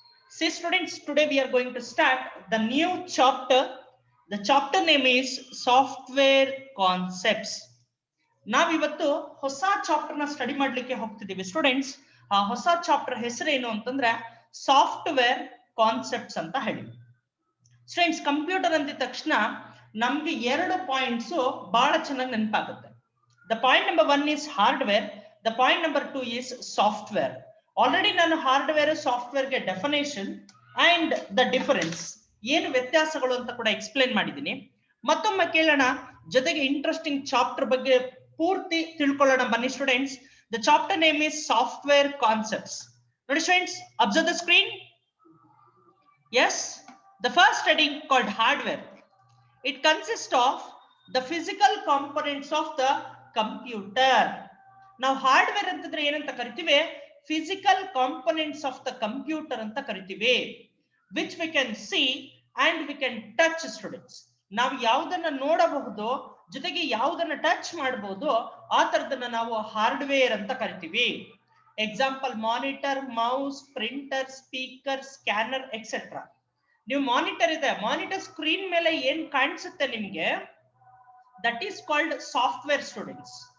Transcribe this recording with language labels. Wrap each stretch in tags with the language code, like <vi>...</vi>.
<en>See students, today we are going to start the new chapter. The chapter name is Software Concepts.</en> <kn>ನಾವಿವತ್ತು ಹೊಸ chapter ನ study ಮಾಡ್ಲಿಕ್ಕೆ ಹೋಗ್ತಿದ್ದೀವಿ students. ಆ ಹೊಸ chapter ಹೆಸರು ಏನು ಅಂತಂದ್ರೆ ಸಾಫ್ಟ್ವೇರ್ ಕಾನ್ಸೆಪ್ಟ್ಸ್ ಅಂತ ಹೇಳಿ. ಸ್ಟೂಡೆಂಟ್ಸ್, ಕಂಪ್ಯೂಟರ್ ಅಂದಿದ ತಕ್ಷಣ ನಮ್ಗೆ ಎರಡು ಪಾಯಿಂಟ್ಸ್ ಬಹಳ ಚೆನ್ನಾಗಿ ನೆನಪಾಗುತ್ತೆ.</kn> <en>The point number 1 is hardware, the point number 2 is software. Already ನಾನು hardware software ಗೆ definition and the difference</en> <kn>ಏನು ವ್ಯತ್ಯಾಸಗಳು ಅಂತ ಕೂಡ</kn> <en>Explain ಮಾಡಿದ್ದೀನಿ.</en> <kn>ಮತ್ತೊಮ್ಮೆ ಕೇಳೋಣ, ಜೊತೆಗೆ ಇಂಟ್ರೆಸ್ಟಿಂಗ್ ಚಾಪ್ಟರ್ ಬಗ್ಗೆ ಪೂರ್ತಿ ತಿಳ್ಕೊಳ್ಳೋಣ ಬನ್ನಿ students.</kn> <en>The chapter name is software concepts. ನೋಡಿ students, observe the screen. Yes, the first heading called hardware. It consists of the physical components of the computer.</en> <kn>Now hardware ಅಂತಂದ್ರೆ ಏನಂತ ಕರಿತೀವಿ?</kn> <en>Physical components of the computer</en> <kn>ಅಂತ ಕರಿತೀವಿ,</kn> <en>which we can see and we can touch students.</en> <kn>ನಾವು ಯಾವುದನ್ನ ನೋಡಬಹುದು ಜೊತೆಗೆ ಯಾವುದನ್ನ ಟಚ್ ಮಾಡಬಹುದು ಆ ತರದನ್ನ ನಾವು ಹಾರ್ಡ್ವೇರ್ ಅಂತ ಕರಿತೀವಿ.</kn> <en>Example monitor, mouse, printer, speaker, scanner etcetera. ನೀವು monitor ಇದೆ, monitor screen ಮೇಲೆ</en> <kn>ಏನ್ ಕಾಣಿಸುತ್ತೆ ನಿಮ್ಗೆ,</kn> <en>That is called software students.</en>